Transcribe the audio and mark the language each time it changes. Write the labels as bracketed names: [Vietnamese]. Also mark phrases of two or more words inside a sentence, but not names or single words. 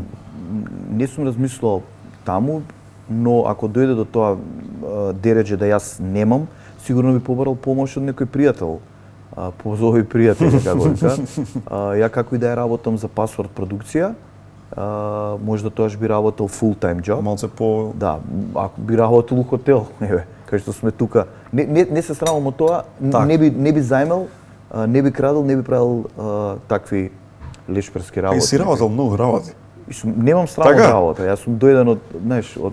[Macedonian] Не сум размислувал таму, но ако дојде до тоа дередже да јас немам, сигурно би побарал помош од некој пријател. Позови пријатели, како вика. Ја како и да ја работам за пасворд продукција, можда тоаш би работел [English] full time job. [Macedonian] Малце по Да, ако би работел у хотел, еве, кај што сме тука. Не се срамам од тоа, Так. не би зајмел, не би крадел, не би правил такви лешперски работи. И си работел многу работи. Немам срам од Така? работа. Јас сум дојден од, знаеш, од